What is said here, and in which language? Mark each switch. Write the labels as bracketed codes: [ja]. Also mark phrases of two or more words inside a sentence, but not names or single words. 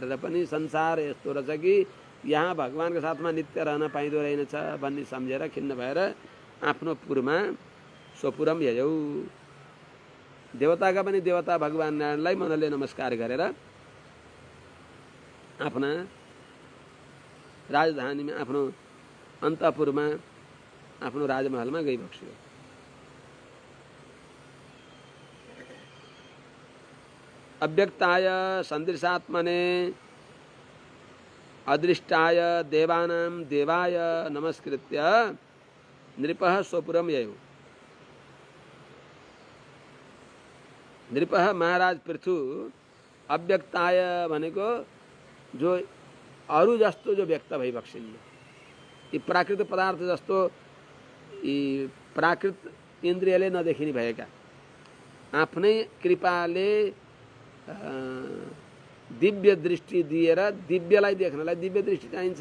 [ne] र पनि संसार यस्तो रहेछ कि यहाँ भगवानको साथमा नित्य रहन पाइँदो रहेनछ भन्ने सम्झेर खिन्न भएर आफ्नो पुरमा [sa] स्वपुरम ययौ। [ne] देवताका पनि देवता भगवान नारायणलाई मनले नमस्कार गरेर आफ्ना राजधानीमा आफ्नो अन्तपुरमा आफ्नो राजमहलमा गइबक्स्यो। [sa] अव्यक्ताय सन्दृशात्मने अदृष्टाय देवानां देवाय नमस्कृत्य नृपः स्वपुरम ययौ। [ne] नृपः महाराज पृथु अव्यक्ताय भनेको जो अरू जस्तो जो व्यक्त भइबक्सिन्न, यी प्राकृत पदार्थ जस्तो यी प्राकृत इन्द्रियले नदेखिने भएका आफ्नै कृपाले दिव्य दृष्टि दिएर दिव्यलाई देख्नलाई दिव्य दृष्टि चाहिन्छ।